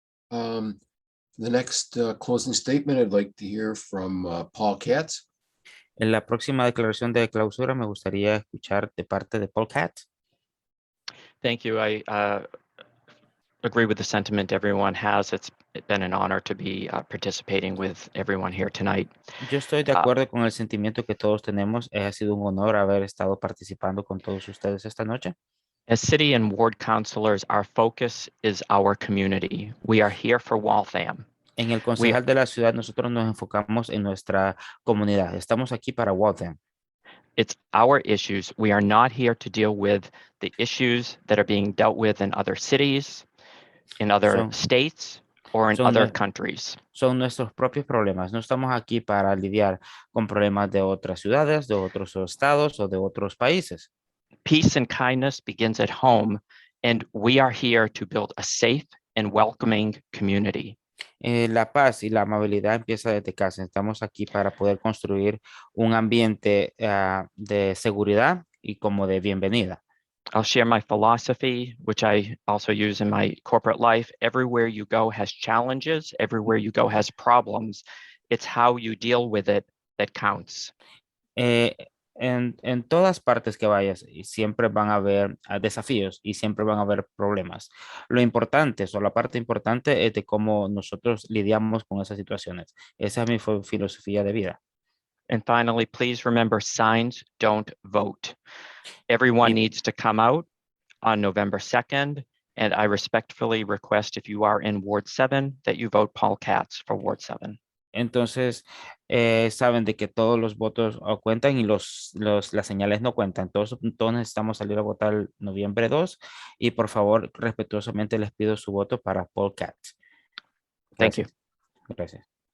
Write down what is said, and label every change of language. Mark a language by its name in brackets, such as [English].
[English] The next closing statement, I'd like to hear from Paul Katz. [Spanish] En la próxima declaración de clausura me gustaría escuchar de parte de Paul Katz. [English] Thank you. I agree with the sentiment everyone has. It's been an honor to be participating with everyone here tonight. [Spanish] Yo estoy de acuerdo con el sentimiento que todos tenemos. Ha sido un honor haber estado participando con todos ustedes esta noche. [English] As city and ward councilors, our focus is our community. We are here for Waltham. [Spanish] En el concejal de la ciudad, nosotros nos enfocamos en nuestra comunidad. Estamos aquí para Waltham. [English] It's our issues. We are not here to deal with the issues that are being dealt with in other cities, in other states, or in other countries. [Spanish] Son nuestros propios problemas. No estamos aquí para lidiar con problemas de otras ciudades, de otros estados o de otros países. [English] Peace and kindness begins at home, and we are here to build a safe and welcoming community. [Spanish] La paz y la amabilidad empieza desde casa. Estamos aquí para poder construir un ambiente de seguridad y como de bienvenida. [English] I'll share my philosophy, which I also use in my corporate life. Everywhere you go has challenges. Everywhere you go has problems. It's how you deal with it that counts. [Spanish] En todas partes que vayas, siempre van a haber desafíos y siempre van a haber problemas. Lo importante, o la parte importante es de cómo nosotros lidiamos con esas situaciones. Esa es mi filosofía de vida. [English] And finally, please remember, signs don't vote. Everyone needs to come out on November 2nd And I respectfully request if you are in Ward 7 that you vote Paul Katz for Ward 7. [Spanish] Entonces, saben de que todos los votos cuentan y las señales no cuentan. Todos necesitamos salir a votar el noviembre 2 y por favor, respetuosamente les pido su voto para Paul Katz. [English] Thank you. [Spanish] Gracias.